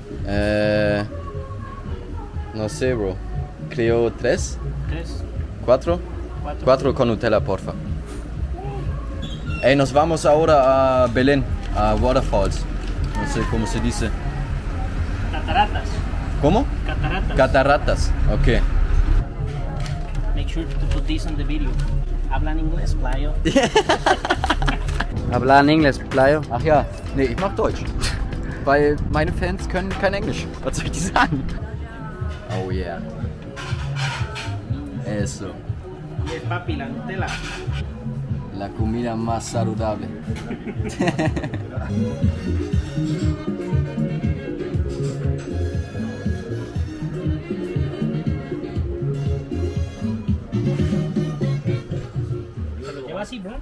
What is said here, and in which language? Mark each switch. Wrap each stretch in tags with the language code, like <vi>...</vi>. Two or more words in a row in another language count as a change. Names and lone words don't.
<es>No sé, bro. Creo 3. 3, 4. 4. 4 con Nutella, porfa. Ey, nos vamos ahora a Belén, a Waterfalls. No sé cómo se dice. Cataratas. ¿Cómo? Cataratas. Cataratas, ok.</es> <en>Make sure to put this on the video.</en> <es>Hablan inglés, playo. Hablan Englisch, Playo.</es> <de>Ach ja, nee, ich mach Deutsch. Weil meine Fans können kein Englisch. Was soll ich dir sagen?</de> <en>Oh yeah.</en> <es>Eso. Yes, papi, la Nutella. La comida más saludable. ¿Lleva así, bro?</es>